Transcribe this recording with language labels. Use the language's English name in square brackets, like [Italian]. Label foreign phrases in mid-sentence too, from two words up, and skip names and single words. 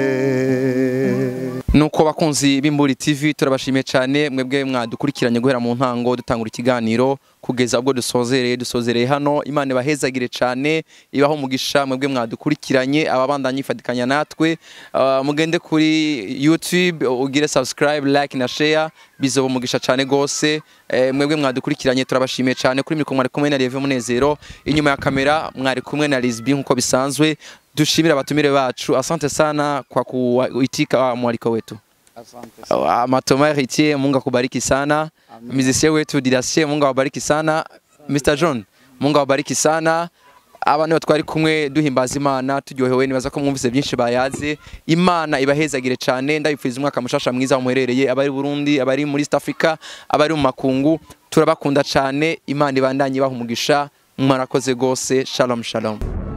[Rundi] Nuko bakunzi b'Imburi TV turabashimiye cyane mwebwe mwadukurikiranye guhera mu ntango dutangura ikiganiro kugeza ubwo dusozereye hano. Imana ibahezagire cyane, ibaho umugisha mwebwe mwadukurikiranye, ababandanye ifadikanya natwe. Mugende kuri YouTube ugire subscribe, like na share, bizoba umugisha cyane gose. Mwebwe mwadukurikiranye turabashimiye cyane. Kuri mikoro mwari kumwe na Lieve Munezero, inyuma ya kamera mwari kumwe na Lisbi nkuko bisanzwe. Dushimira abatumire bacu, [Swahili] asante sana kwa kuitika mwaliko wetu. Asante sana. Matoma Héritier, Mungu akubariki sana. Musicien wetu Didasie, Mungu awabariki sana. Mr John, Mungu awabariki sana. [Rundi] Abantu twari kumwe duhimbaza Imana, turyohewe, nibaza ko mwumvise byinshi bayaze. Imana ibahezagire cyane, ndabifuriza umwaka mushasha mwiza umuherereye, abari Burundi, abari muri East Africa, abari mu makungu, turabakunda cyane. Imana ibandanye ibaha umugisha. mwarakoze gose. [Hebrew] Shalom shalom.